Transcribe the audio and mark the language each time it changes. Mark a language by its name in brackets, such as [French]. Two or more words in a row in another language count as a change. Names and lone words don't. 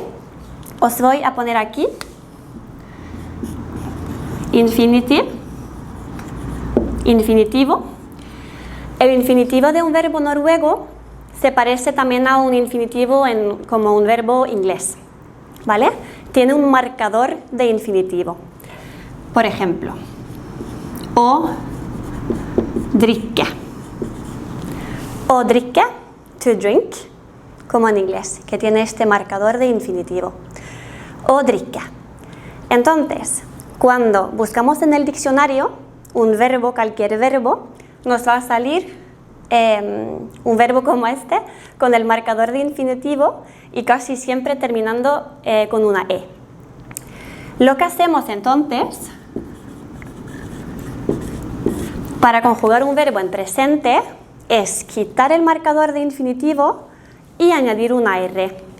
[Spanish] Os voy a poner aquí infinitivo. El infinitivo de un verbo noruego se parece también a un infinitivo como un verbo inglés, ¿vale? Tiene un marcador de infinitivo. Por ejemplo, [Norwegian] å drikke. Å drikke, [English] to drink, [Spanish] como en inglés, que tiene este marcador de infinitivo. [Norwegian] Å drikke. [Spanish] Entonces, cuando buscamos en el diccionario un verbo, cualquier verbo, nos va a salir un verbo como este, con el marcador de infinitivo y casi siempre terminando con una E. Lo que hacemos entonces, para conjugar un verbo en presente, es quitar el marcador de infinitivo y añadir una R.